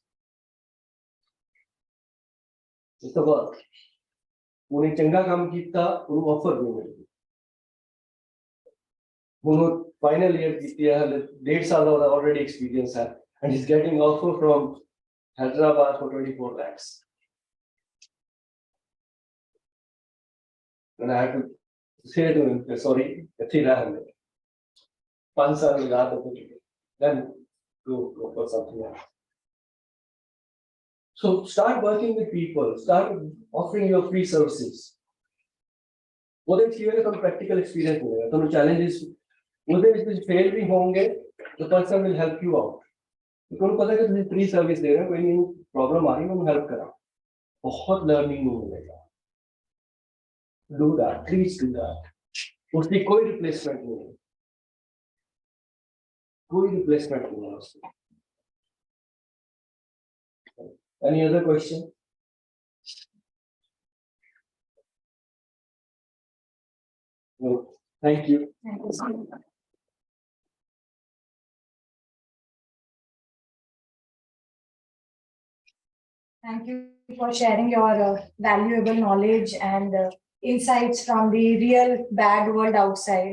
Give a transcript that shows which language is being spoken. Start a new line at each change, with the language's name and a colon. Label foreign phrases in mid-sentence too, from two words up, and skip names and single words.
English: it's the work
Punjabi: ਉਹਨੇ ਚੰਗਾ ਕੰਮ ਕੀਤਾ ਉਹਨੂੰ ਆਫਰ ਵੀ ਮਿਲ ਗਈ ਹੁਣ
English: final year
Punjabi: ਕੀਤੀ ਹੈ 1.5 ਸਾਲ ਦਾ
English: already experience ਹੈ and he's getting offer from Hyderabad for 24 lakhs and I had to say to him sorry
Punjabi: ਇੱਥੇ ਰਹਿ ਹਲੇ 5 ਸਾਲ ਲਗਾ ਦੋ
English: then go for something else so start working with people start offering your free services
Punjabi: ਉਹਦੇ ਵਿੱਚ ਇਹ ਤੁਹਾਨੂੰ
English: practical experience
Punjabi: ਮਿਲੇਗਾ ਤੁਹਾਨੂੰ challenges ਉਹਦੇ ਵਿੱਚ ਤੁਸੀਂ ਫੇਲ ਵੀ ਹੋਵੋਗੇ
English: the person will help you out
Punjabi: ਤੁਹਾਨੂੰ ਪਤਾ ਕਿ ਤੁਸੀਂ
English: free service
Punjabi: ਦੇ ਰਹੇ ਹੋ ਕੋਈ ਨਹੀਂ ਪ੍ਰੋਬਲਮ ਆ ਰਹੀ ਹੈ ਉਹਨੂੰ ਹੈਲਪ ਕਰਾਂ ਬਹੁਤ ਲਰਨਿੰਗ ਨੂੰ ਮਿਲੇਗਾ
English: do that please do that
Hindi: उसकी कोई रिप्लेसमेंट नहीं है कोई रिप्लेसमेंट नहीं है उसकी
English: any other question no thank you Thank you so much. Thank you for sharing your valuable knowledge and insights from the real bad world outside.